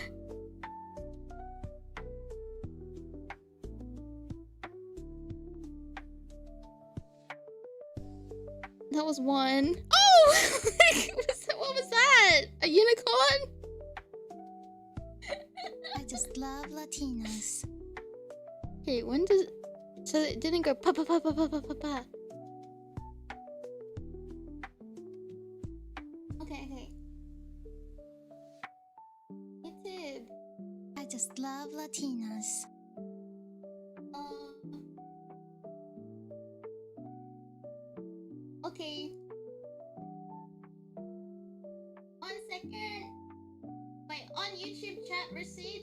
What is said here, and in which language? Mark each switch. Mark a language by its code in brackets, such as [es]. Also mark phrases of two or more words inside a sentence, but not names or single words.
[en] That was one. Oh! What was that? A unicorn? I just love Latinas. Okay, when does... So it didn't go pa pa pa pa pa pa pa pa. Okay. YouTube. I just love Latinas. Okay. 1 second. Wait, on YouTube chat receipt.